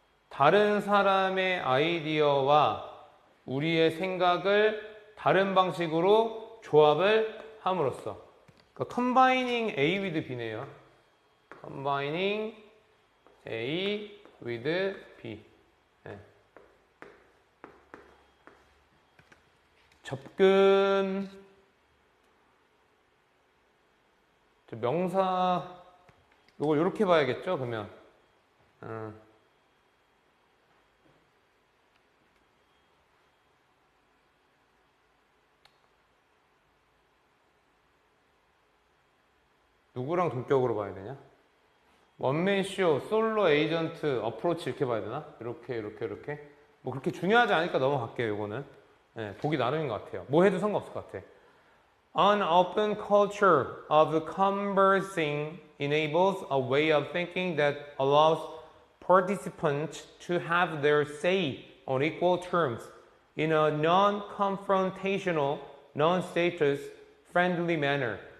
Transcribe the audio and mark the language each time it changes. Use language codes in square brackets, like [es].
[ko] 다른 사람의 아이디어와 우리의 생각을 다른 방식으로 조합을 함으로써. [en] 그러니까 combining A with B네요. combining A with B. [ko] 접근. 명사 이걸 이렇게 봐야겠죠, 그러면. 누구랑 동격으로 봐야 되냐? 원맨쇼, 솔로 에이전트, 어프로치 이렇게 봐야 되나? 이렇게. 뭐 그렇게 중요하지 않으니까 넘어갈게요, 이거는. 예, 보기 나름인 것 같아요. 뭐 해도 상관없을 것 같아. [en] An open culture of conversing enables a way of thinking that allows participants to have their say on equal terms in a non-confrontational, non-status friendly manner.